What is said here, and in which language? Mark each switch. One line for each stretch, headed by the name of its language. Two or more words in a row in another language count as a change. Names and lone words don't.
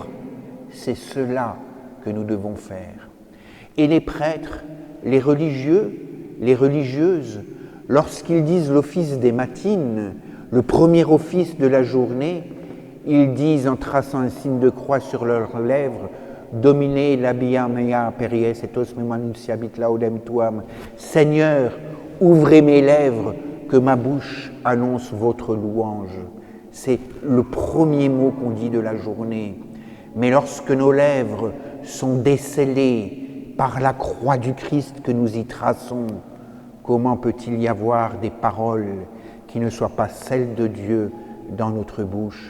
French: C'est cela que nous devons faire. Et les prêtres, les religieux, les religieuses, lorsqu'ils disent l'office des matines, le premier office de la journée, ils disent en traçant un signe de croix sur leurs lèvres «
Latin: Domine labia mea peries et os mem annunciabit laudem tuam
French: » « Seigneur, ouvrez mes lèvres, que ma bouche annonce votre louange ». C'est le premier mot qu'on dit de la journée. Mais lorsque nos lèvres sont décellées par la croix du Christ que nous y traçons, comment peut-il y avoir des paroles qui ne soient pas celles de Dieu dans notre bouche?